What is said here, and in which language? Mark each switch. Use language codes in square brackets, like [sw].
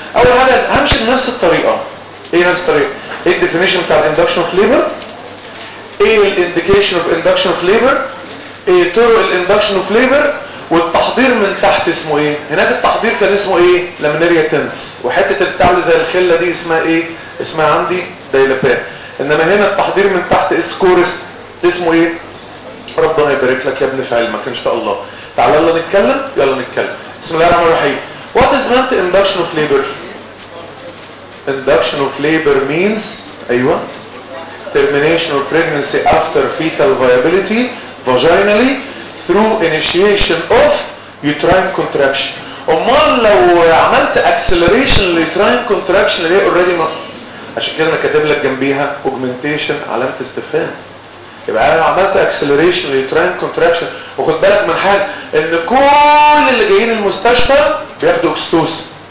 [ar] اول حاجه همشي بنفس الطريقه. ايه نفس الطريقه؟ ايه الديفينيشن بتاع الاندكشن اوف ليبر؟ ايه الانديكيشن اوف اندكشن اوف ليبر؟ ايه طرق الاندكشن اوف ليبر؟ والتحضير من تحت اسمه ايه؟ هناك التحضير كان اسمه ايه؟ لامينيريا تنس. وحته بتاع زي الخله دي اسمها ايه؟ اسمها عندي دايلابان. انما هنا التحضير من تحت اسمه كورس اسمه ايه؟ ربنا يبارك لك يا ابن في علمك ان شاء الله. تعالى يلا نتكلم. يلا نتكلم. بسم الله الرحمن الرحيم. [en] What is meant induction of labor؟ Induction of labor means ايوه termination of pregnancy after fetal viability vaginally through initiation of uterine contraction. [ar] امال لو عملت acceleration للuterine contraction اللي هي already عشان كده انا كاتب لك جنبيها اوجمنتيشن علامه استفهام. يبقى انا عملت اكسلريشن للترين كونتراكشن. وخد بالك من حاجه ان كل اللي جايين المستشفى بياخدوا اكستوس.